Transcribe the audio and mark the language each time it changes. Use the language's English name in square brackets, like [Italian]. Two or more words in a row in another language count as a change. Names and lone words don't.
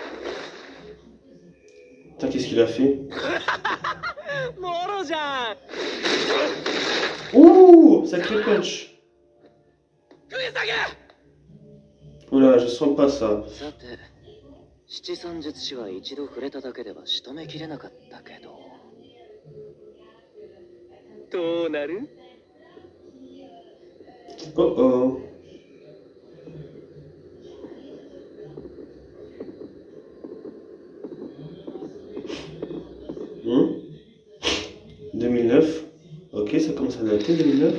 [French] Putain, qu'est-ce qu'il a fait? Ouh, sacré punch. Oula, je sens pas ça. [Japanese] 七三術師は一度触れただけでは仕留めきれなかったけど。どうなる？ Oh oh. Hmm? [French] 2009. Ok, ça commence à dater 2009.